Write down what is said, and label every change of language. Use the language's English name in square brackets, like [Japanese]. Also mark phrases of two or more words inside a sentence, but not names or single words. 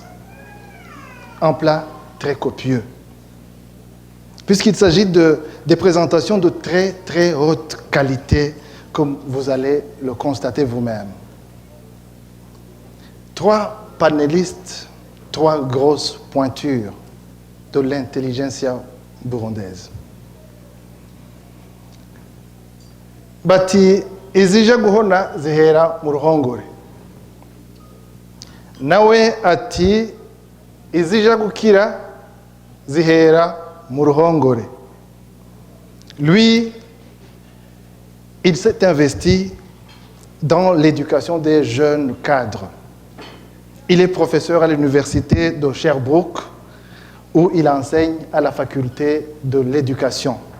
[French] Un plat très copieux, puisqu'il s'agit des présentations de très très haute qualité, comme vous allez le constater vous-même. 3 panélistes, 3 grosses pointures de l'intelligentsia burundaise. [Rundi] Bati izija guhona zihera mu ruhongore, nawe ati izija gukira zihera mu ruhongore. [French] Lui, il s'est investi dans l'éducation des jeunes cadres. Il est professeur à l'université de Sherbrooke, où il enseigne à la faculté de l'éducation.